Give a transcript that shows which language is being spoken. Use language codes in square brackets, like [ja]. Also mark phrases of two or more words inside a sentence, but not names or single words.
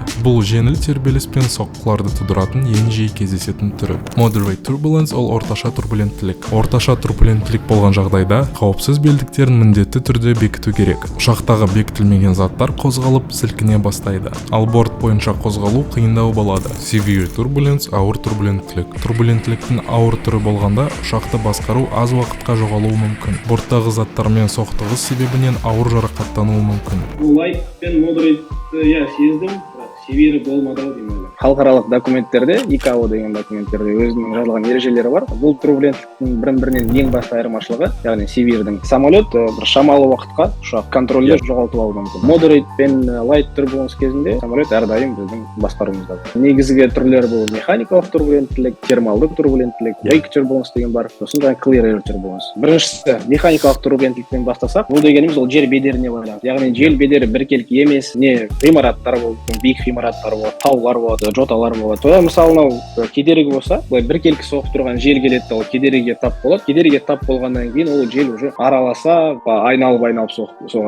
[kk] Бұл жеңіл тербеліс пен соққыларды тудыратын ең жиі кездесетін түрі. [en] Moderate turbulence [kk] ол орташа турбуленттілік. Орташа турбуленттілік болған жағдайда қауіпсіз белдіктерін міндетті түрде бекіту керек. Ұшақтағы бекітілмеген заттар қозғалып сілкіне бастайды. Ал борт бойынша қозғалу қиындау болады. [en] Severe turbulence [kk] ауыр турбуленттілік. Турбуленттіліктің ауыр түрі болғанда ұшақты басқару аз уақытқа жоғалуы мүмкін. Борттағы заттармен соқтығыс себебінен ауыр жарақаттануы мүмкін. Light пен moderate сездім. Severe болмады деймін. Халықаралық документтерде, ICAO деген документтерде өзінің жазылған ережелері бар. Бұл турбуленттіктің бірінен ең басты айырмашылығы, яғни Severe'дің самолет бір шамалы уақытқа ұшақ контрольде жоғалтып алуы мүмкін. Moderate пен [en] light turbulence [kk] кезінде самолет әрдайым біздің басқаруымызда. Негізгі түрлері бұл механикалық турбуленттілік, термалды турбуленттілік, [en] brake turbulence [kk] деген бар. Сосын жаңа [en] clear air turbulence. [kk] Біріншісі механикалық турбуленттіліктен бастасақ, бұл дегеніміз ол жер бедеріне байланысты. Яғни жер бедері біркелкі емес, не ғимараттар болсын, биік ғимараттар болады, таулар болады, жоталар болады. Содан мысалы кедергі болса, былай біркелкі соғып тұрған жел келеді, ол кедергіге тап болады. Кедергіге тап болғаннан кейін ол жел уже араласа, айналып соғады.